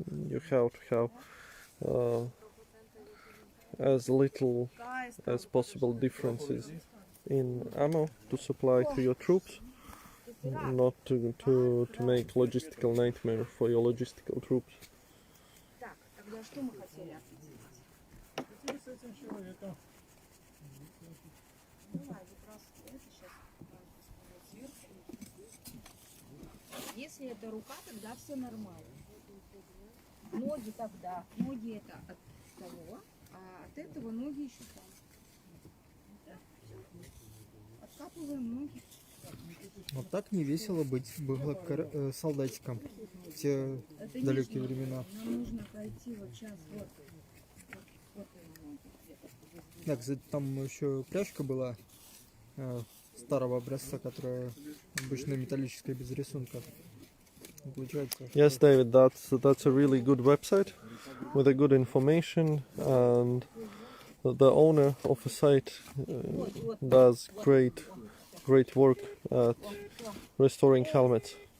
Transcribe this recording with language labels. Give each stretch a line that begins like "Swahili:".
English: You have to have as little as possible differences in ammo to supply to your troops, not to make logistical nightmare for your logistical troops.
Russian: Так, тогда что мы хотели Теперь с этим человеком. Давай, как раз это сейчас сверху. Если это рука, тогда все нормально. Ноги тогда. Ноги это от того, а от этого ноги еще там. Откапываем ноги. Вот так не весело быть было солдатиком в те Это далекие нижние. времена. Нам нужно пройти вот сейчас вот. Вот ноги где-то. Да, кстати, там еще пряжка была старого образца, которая обычно металлическая без рисунка. Получается.
English: Yes, David, that's a really good website with a good information, and the owner of the site does great work at restoring helmets.